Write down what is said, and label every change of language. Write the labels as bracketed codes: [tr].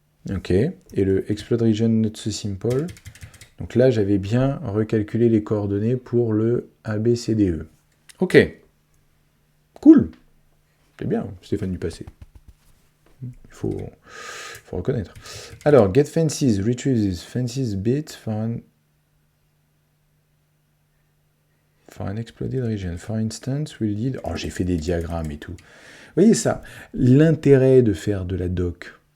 [fr] Ok, et le [en] explode region not so simple. [fr] Donc là, j'avais bien recalculé les coordonnées pour le ABCDE. Ok, cool. C'est bien, Stéphane du passé. Il faut reconnaître. [en] Alors, get fences, retrieves fences bit for an exploded region. For instance, we'll need... [fr] Oh, j'ai fait des diagrammes et tout. Vous voyez ça? L'intérêt de faire de la doc.